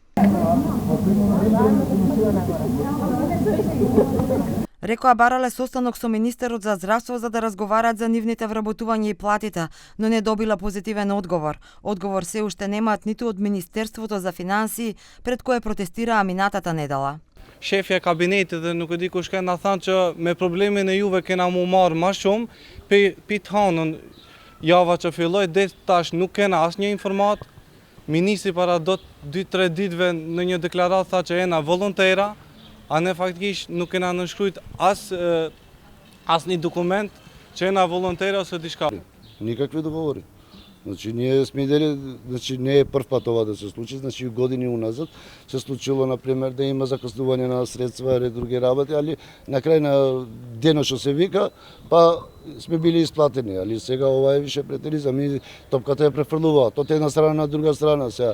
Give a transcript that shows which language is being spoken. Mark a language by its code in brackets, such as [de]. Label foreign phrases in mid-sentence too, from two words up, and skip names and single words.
[mk] Рекоа барале состанок со министерот за здравство за да разговараат за нивните вработувања и платите, но не добила позитивен одговор. Одговор се уште немаат ниту од Министерството за финансии, пред кое протестираа минатата недела. [sq] Shefja e kabinetit dhe nuk e di kush kanë thënë që me problemin e juve kena mu marrë më shumë, pi të hanën java që filloi deri tash nuk kena asnjë informat. Ministri para 2-3 ditëve në një deklaratë tha që jena volontera, a ne faktikisht nuk kena nënshkruajt asnjë dokument që jena volontera ose diçka. [mk] Никакви договори. Значи ние сме идели, значи не е прв пат ова да се случи, значи години уназад се случило на пример да има закъснување на средства и други работи, али на крај на денот што се вика, па сме били исплатени, али сега ова е више претеризам и топката е префрлува од една страна на друга страна сега.